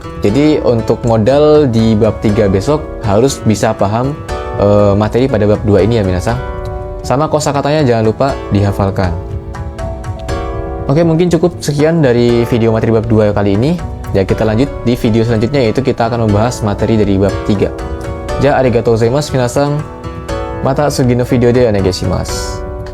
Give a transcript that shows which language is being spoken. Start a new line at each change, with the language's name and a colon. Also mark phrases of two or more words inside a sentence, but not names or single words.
Indonesian: Jadi untuk modal di bab 3 besok harus bisa paham materi pada bab 2 ini ya minasang. Sama kosakatanya jangan lupa dihafalkan. Oke, mungkin cukup sekian dari video materi bab 2 kali ini. Ya, kita lanjut di video selanjutnya, yaitu kita akan membahas materi dari bab 3.
Japanese: じゃ、ありがとうございます皆さん. また次のビデオでお願いします.